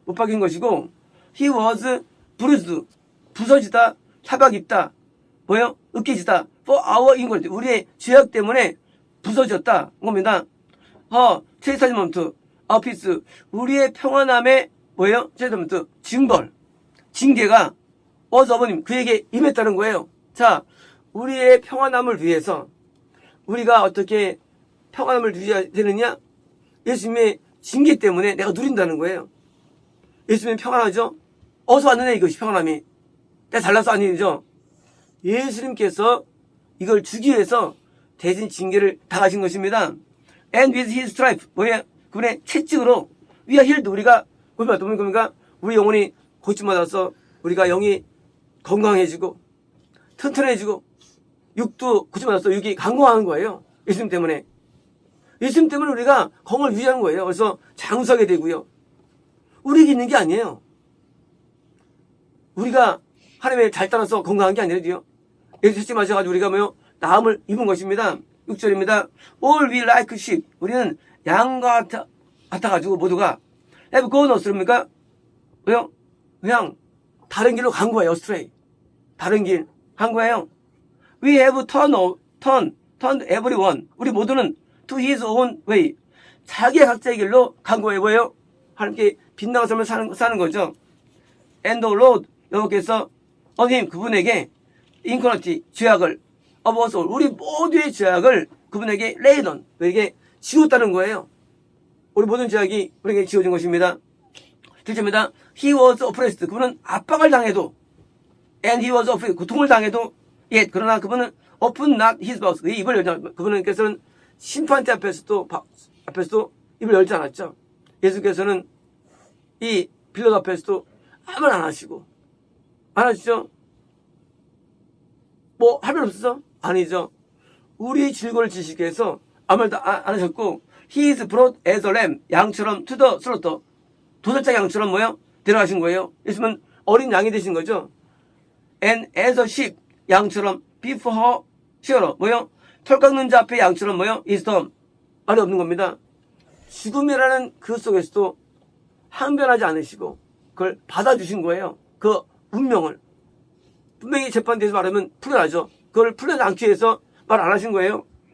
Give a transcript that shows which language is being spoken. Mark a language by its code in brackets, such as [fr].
[ko] 못 박인 것이고 [en] he was bruised. [ko] 부서지다. 타박 입다. 뭐요? 으깨지다. [en] for our iniquity. [ko] 우리의 죄악 때문에 부서졌다. 겁니다. [en] chastisement, our peace. [ko] 우리의 평안함의 뭐예요? [en] chastisement, 징계가 was upon him. [ko] 그에게 임했다는 거예요. 자, 우리의 평안함을 위해서 우리가 어떻게 평안함을 누려야 되느냐? 예수님의 징계 때문에 내가 누린다는 거예요. 예수님은 평안하죠? 어디서 왔느냐 이것이 평안함이. 내가 잘나서 아니죠. 예수님께서 이걸 주기 위해서 대신 징계를 당하신 것입니다. [en] And with his stripe, [ko] 뭐야? 그분의 채찍으로 [en] we are healed. [ko] 우리가 뭡니까? 우리 영혼이 고침받아서 우리가 영이 건강해지고 튼튼해지고 육도 고침받아서 육이 강건하는 거예요. 예수님 때문에. 예수님 때문에 우리가 건강을 유지하는 거예요. 그래서 장수하게 되고요. 우리에게 있는 게 아니에요. 우리가 하나님을 잘 따라서 건강한 게 아니라요. 예수 채찍 맞아가지고 우리가 뭐요? 나음을 입은 것입니다. 6절입니다. [en] All we like sheep. [ko] 우리는 양과 같아가지고 모두가 [en] have gone astray. [ko] 왜요? 그냥 다른 길로 간 거예요. astray. 다른 길 한 거예요. [en] We have turned everyone. [ko] 우리 모두는 [en] to his own way. [ko] 자기의 각자의 길로 간 거예요. 뭐예요? 하나님께 빗나간 삶을 사는 거죠. [en] And the Lord, [ko] 여호와께서 [en] on him, [ko] 그분에게 인커너티, 죄악을 [en] of us all, [ko] 우리 모두의 죄악을 그분에게 [en] laid on, [ko] 우리에게 지웠다는 거예요. 우리 모든 죄악이 우리에게 지워진 것입니다. 7절입니다. [en] He was oppressed. [ko] 그분은 압박을 당해도 [en] and he was afflicted. [ko] 고통을 당해도 [en] yet [ko] 그러나 그분은 [en] open not his mouth. [ko] 그 입을 열지 않았죠. 그분께서는 심판대 앞에서도 입을 열지 않았죠. 예수께서는 이 빌라도 앞에서도 아무 말 안 하시고 안 하시죠? 뭐 할 말 없었어? 아니죠. 우리 질고를 지시기 위해서 아무 말도 안 하셨고 [en] He is brought as a lamb. 양처럼 to the slaughter. [ko] 도살자 양처럼 뭐요? 데려가신 거예요. 예수님은 어린 양이 되신 거죠. [en] And as a sheep. 양처럼 before her shearer. [ko] 뭐요? 털 깎는 자 앞에 양처럼 뭐요? [en] is dumb. [ko] 말이 없는 겁니다. 죽음이라는 그 속에서도 항변하지 않으시고 그걸 받아주신 거예요. 그 운명을. 분명히 재판대에서 말하면 풀려나죠. 그걸 풀려나지 않기 위해서 말 안 하신 거예요.